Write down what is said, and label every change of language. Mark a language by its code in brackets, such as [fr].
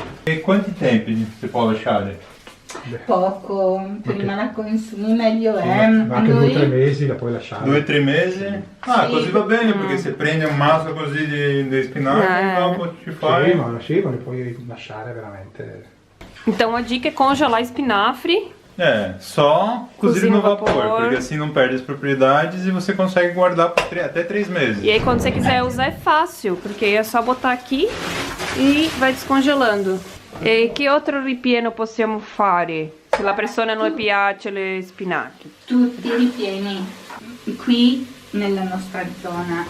[it] E quanti tempi si può lasciare? Poco, prima la consumi meglio è. Anche 2 o 3 mesi la puoi lasciare. 2 o 3 mesi? Ah, Sì. così va bene, perché se prendi un masso così di spinaci, dopo ci fai... Sì, ma li puoi lasciare veramente. [pt] Então a dica é congelar espinafre É, só cozido no vapor, vapor. porque assim não perde as propriedades e você consegue guardar por até 3 meses. E aí quando você quiser usar é fácil, porque é só botar aqui e vai descongelando. [it] E che altro ripieno possiamo fare? Se la persona non piace le spinache. Tutti i ripieni qui nella nostra zona.